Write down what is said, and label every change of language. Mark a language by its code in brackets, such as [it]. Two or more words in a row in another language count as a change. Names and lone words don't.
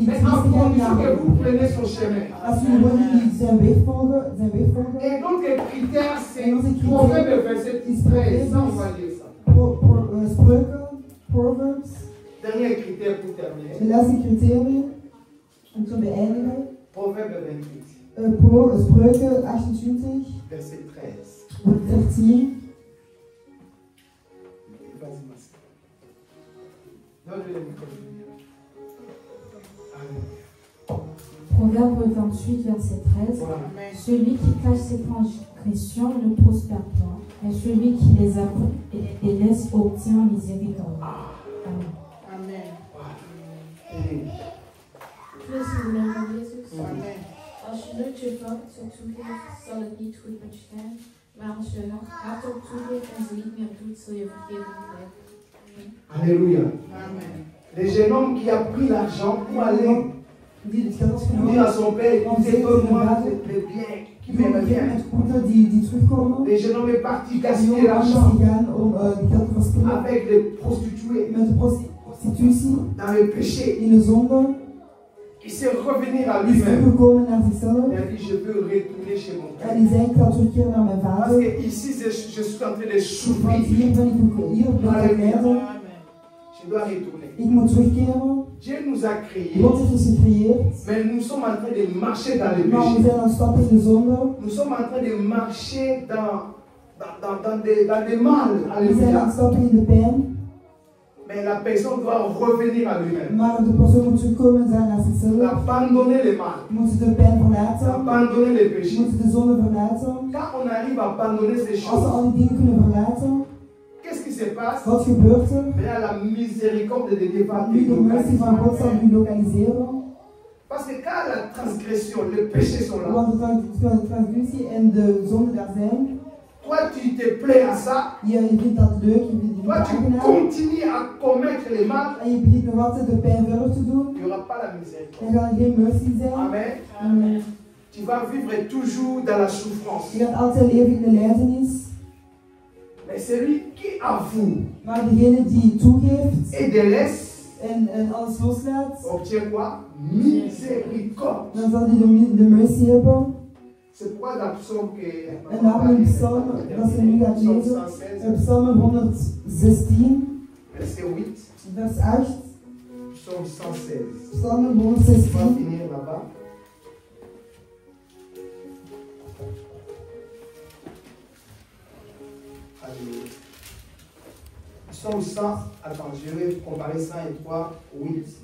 [fr] Mais en [nl] triestigheid [fr] condition que [nl] naar [fr] vous prenez son chemin. [nl] als jullie gewoon niet zijn weg volgen. [fr] Et donc les critères, c'est Et onze critères, Proverbe verset 13. Ça, on va lire ça. [nl] Spreuken, Proverbs. [fr] Dernier critère pour terminer. [nl] De laatste criterium om te beëindigen. [fr] Proverbe 28, [nl] Spreuken 28, [fr] verset 13. [nl] 13. [fr] Vas-y, Massi. Donne-lui le micro. Amen. Proverbe 28, verset 13. Voilà. Celui qui cache ses transgressions ne prospère point, mais celui qui les avoue et laisse obtient miséricorde. Amen. Amen. Et [nl] Dus in de naam van Jezus. Amen. Als je nooit je fout toegeeft, zal het niet goed met je gaan. Maar als je hardop toegeeft en ze niet meer doet, zul je vergeven krijgen. [fr] Alléluia. Amen. Le jeune homme qui a pris l'argent pour aller [nl] Die het geld [fr] dire [nl] genomen. [fr] à son père, écoutez, donne-moi le bien qui me revient. [nl] Met goederen die terugkomen. [fr] Le jeune homme est parti [nl] Die [fr] gaspiller [nl] jongen is [fr] l'argent [nl] gegaan om die geld te verspillen. [fr] avec les prostituées. [nl] Met de Ziet u zie, [fr] dans le péché, [nl] in de zonde, [fr] il sait revenir à [nl] is [fr] lui-même. [nl] teruggekomen naar zichzelf. [fr] Il a dit, je veux retourner chez mon [nl] En [fr] père. [nl] die zei, ik ga terugkeren naar mijn [fr] Parce [nl] vader. [fr] que ici, je suis en train de [nl] Want [fr] souffrir. [nl] hier ben ik lijden. [fr] Je dois retourner. [nl] Ik moet terugkeren. [fr] Dieu nous a créés, [nl] God heeft ons gecreëerd. [fr] mais nous sommes en train de marcher dans le [nl] Maar we [fr] péché. [nl] zijn aan het stappen in de zonde. [fr] Nous sommes en train de marcher dans des mal. [nl] We zijn aan [fr] Alléluia. [nl] het stappen in de pijn. [fr] Mais la personne doit revenir à lui-même. [nl] Maar de persoon moet terugkomen zijn naar zichzelf. [fr] Abandonner le mal. [nl] Moet de pijn verlaten. [fr] Abandonner le péché. [nl] Moet de zonde verlaten. [fr] Quand on arrive à abandonner ces [nl] Als we [fr] choses, [nl] al die dingen kunnen verlaten, [fr] qu'est-ce qui se passe? [nl] wat gebeurt er? [fr] Là, la miséricorde de Dieu va [nl] Nu de mercy van God zal u lokaliseren. [fr] Parce que quand la transgression, le péché sont là, [nl] Want de transgressie en de zonde daar zijn. [fr] toi tu te plais à ça, [nl] Je vindt dat leuk, je vindt het [fr] toi tu [nl] aangenaam. [fr] continues à commettre les mal, [nl] En je begint nog altijd de pijn verder te doen. [fr] il n'y aura pas la miséricorde. [nl] Dan gaat er geen mercy zijn. Amen. Amen. [fr] Tu vas vivre toujours dans la souffrance. [nl] Je gaat altijd leven in de lijdenis. [fr] Mais celui qui avoue [nl] Maar degene die toegeeft [fr] et délaisse, [nl] en alles loslaat, [fr] obtient quoi? Miséricorde. [nl] dan zal hij de mercy hebben. [fr] C'est pourquoi dans le psaume que [nl] En daarom in Psalm, dat ze nu gaat [fr] Psaume [nl] lezen, 116, Psalm 116, [fr] verset 8, [nl] vers 8, [fr] Psaume 116. [nl] Psalm [fr] On va [nl] 116. [fr] finir là-bas. Alléluia. Psaume 100, attends, je vais comparer 103, 8.